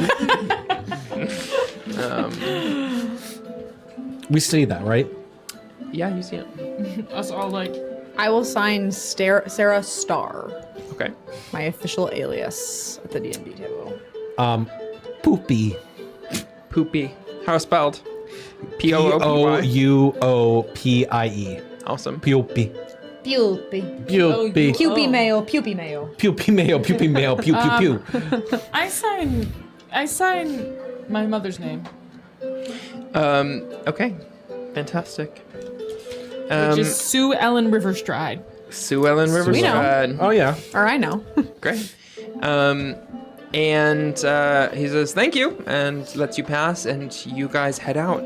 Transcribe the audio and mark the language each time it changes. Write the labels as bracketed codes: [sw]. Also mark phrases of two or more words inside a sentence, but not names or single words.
[en] We see that, right? Yeah, you see it. Us all like. I will sign Sarah Star, Okay. my official alias at the D&D table. Poopy. Poopy. How spelled? Poopie. Pouopie. Awesome. Pupi. Pupy. Pupi. Pupy mayo. Pupy mayo. Pupi mayo. Pupi mayo. Pew pew pew. I sign my mother's name, Okay. Fantastic. which is Sue Ellen Riverstride. Sue Ellen Riverside. Oh yeah. Or I know. Great. And he says thank you and lets you pass, and you guys head out.